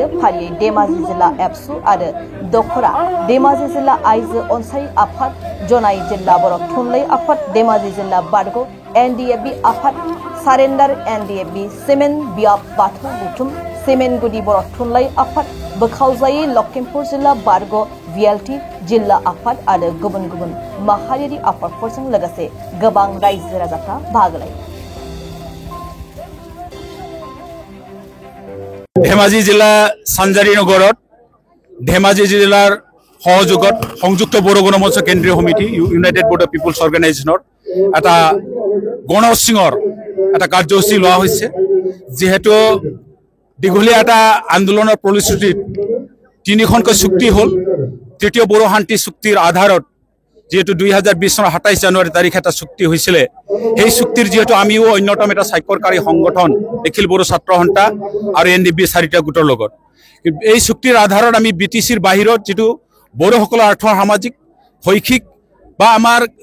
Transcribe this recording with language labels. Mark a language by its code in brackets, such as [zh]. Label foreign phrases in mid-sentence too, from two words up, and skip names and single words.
[brx] फारियै धेमाजि जिल्ला एबसु आरो दखरा धेमाजि जिल्ला आइजो अनसाय आफाद जनाई जिल्ला बर' थुनलाइ आफाद धेमाजि जिल्ला बारग' NDFB आफाद सारेन्डार NDFB सिमेन्ट बियाब बाथौ बुथुम सिमेन्ट गुदि बर' थुनलाइ आफाद बोखावजायै लखिमपुर जिल्ला बारग' VLT जिल्ला आफाद आरो गुबुन गुबुन माहारियारि आफादफोरजों लोगोसे गोबां रायजो राजाफ्रा बाहागो लायो। [as] धेमाजि जिल्ला सानजारि नगरत धेमाजि जिल्लार सहযোগত সংযুক্ত বড়ো গণমঞ্চ কেন্দ্ৰীয় সমিতি ইউনাইটেড বড়ো পিপলছ অৰ্গেনাইজেশ্যনৰ এটা গণসিঙৰ এটা কাৰ্যসূচী লোৱা হৈছে। যেহেতু দীঘলীয়া এটা আন্দোলনৰ ফলশ্ৰুতিত 3খনকৈ চুক্তি হ'ল। তৃতীয় বড়ো শান্তি চুক্তিৰ আধাৰত যেহেতু 2020 চনৰ 27 জানুৱাৰী তাৰিখ এটা চুক্তি হৈছিলে, সেই চুক্তিৰ যেহেতু আমিও অন্যতম এটা স্বাক্ষৰকাৰী সংগঠন নিখিল বড়ো ছাত্ৰ সন্থা আৰু NDFB 4টা গোটৰ লগত এই চুক্তিৰ আধাৰত আমি BTCৰ বাহিৰত যেটো বড়োসকলৰ আৰ্থ সামাজিক শৈক্ষিক বা আমাৰ